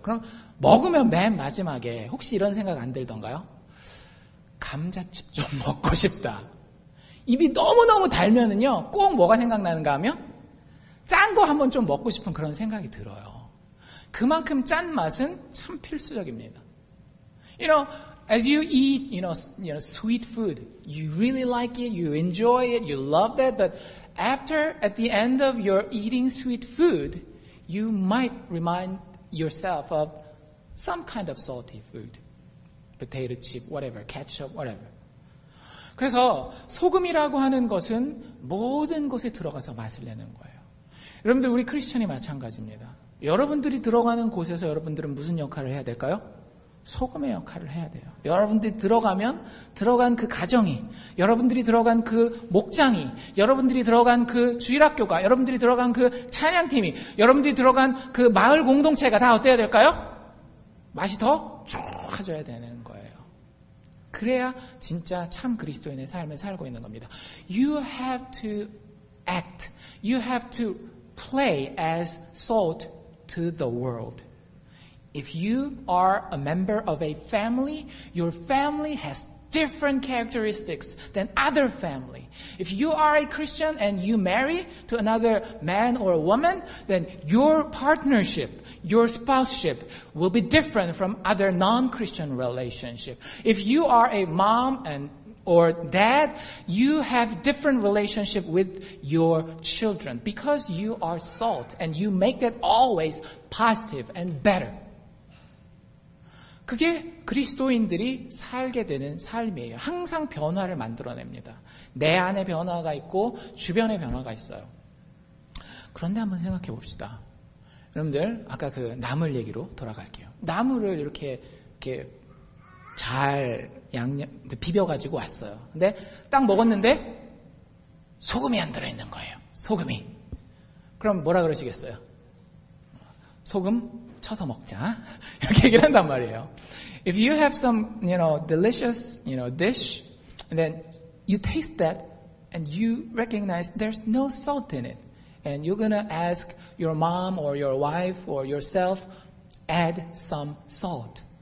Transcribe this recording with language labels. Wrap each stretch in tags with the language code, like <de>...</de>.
<ko>그럼 먹으면 맨 마지막에 혹시 이런 생각 안 들던가요? 감자칩 좀 먹고 싶다. 입이 너무너무 달면은요, 꼭 뭐가 생각나는가 하면 짠 거 한번 좀 먹고 싶은 그런 생각이 들어요. 그만큼 짠 맛은 참 필수적입니다.</ko> <en>As you eat, sweet food, you really like it, you enjoy it, you love that, but at the end of your eating sweet food, you might remind yourself of some kind of salty food. Potato chip, whatever, ketchup, whatever.</en> <ko>그래서 소금이라고 하는 것은 모든 곳에 들어가서 맛을 내는 거예요. 여러분들 우리 크리스천이 마찬가지입니다. 여러분들이 들어가는 곳에서 여러분들은 무슨 역할을 해야 될까요? 소금의 역할을 해야 돼요. 여러분들이 들어간 그 가정이, 여러분들이 들어간 그 목장이, 여러분들이 들어간 그 주일학교가, 여러분들이 들어간 그 찬양팀이, 여러분들이 들어간 그 마을 공동체가 다 어때야 될까요? 맛이 더 좋아져야 되는 거예요. 그래야 진짜 참 그리스도인의 삶을 살고 있는 겁니다.</ko> <en>You have to act. You have to play as salt to the world. If you are a member of a family, your family has different characteristics than other family. If you are a Christian and you marry to another man or woman, then your partnership, your spouseship will be different from other non-Christian relationship. If you are a mom or dad, you have different relationship with your children because you are salt and you make that always positive and better.</en> <ko>그게 그리스도인들이 살게 되는 삶이에요. 항상 변화를 만들어냅니다. 내 안에 변화가 있고 주변에 변화가 있어요. 그런데 한번 생각해 봅시다. 여러분들 아까 그 나물 얘기로 돌아갈게요. 나물을 이렇게 잘 비벼가지고 왔어요. 근데 딱 먹었는데 소금이 안 들어있는 거예요. 소금이. 그럼 뭐라 그러시겠어요? 소금 쳐서 먹자. 이렇게 얘기를 한단 말이에요.</ko> <en>If you have some, delicious, dish, and then you taste that and you recognize there's no salt in it, and you're gonna ask your mom or your wife or yourself, add some salt.</en>